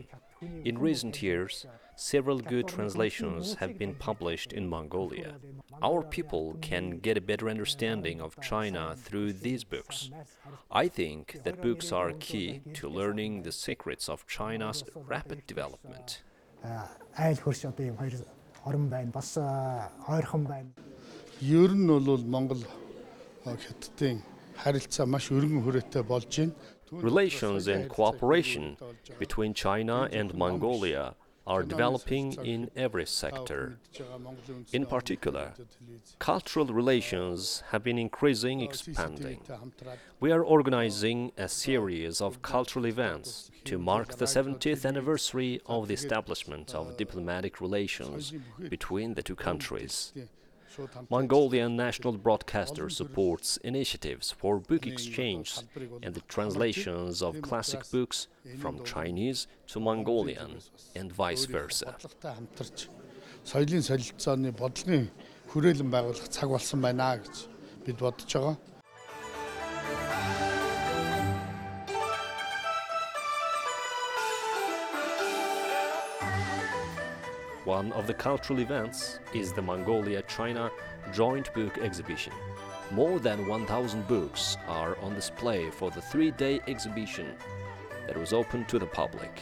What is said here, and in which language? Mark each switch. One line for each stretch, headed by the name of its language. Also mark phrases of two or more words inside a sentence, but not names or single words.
English: In recent years, several good translations have been published in Mongolia. Our people can get a better understanding of China through these books. I think that books are key to learning the secrets of China's rapid development.
Mongolian: Ер нь бол Монгол Хятадын харилцаа маш өргөн хүрээтэй болж байна.
English: Relations and cooperation between China and Mongolia are developing in every sector. In particular, cultural relations have been expanding. We are organizing a series of cultural events to mark the 70th anniversary of the establishment of diplomatic relations between the two countries. Mongolian National Broadcaster supports initiatives for book exchange and the translations of classic books from Chinese to Mongolian and vice versa.
Mongolian: Соёлын солилцооны бодлогын хүрээлэн байгуулах цаг болсон байна гэж бид бодож байгаа.
English: One of the cultural events is the Mongolia-China joint book exhibition. More than 1,000 books are on display for the 3-day exhibition that was open to the public.